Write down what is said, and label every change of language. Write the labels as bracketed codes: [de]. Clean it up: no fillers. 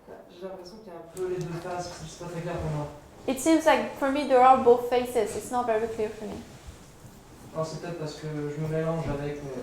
[fr] J'ai l'impression qu'il y a un peu les deux faces, c'est pas très clair pour moi. [en] It seems like for me there are both faces. It's not very clear for me. [fr] Alors c'est peut-être parce que je me mélange avec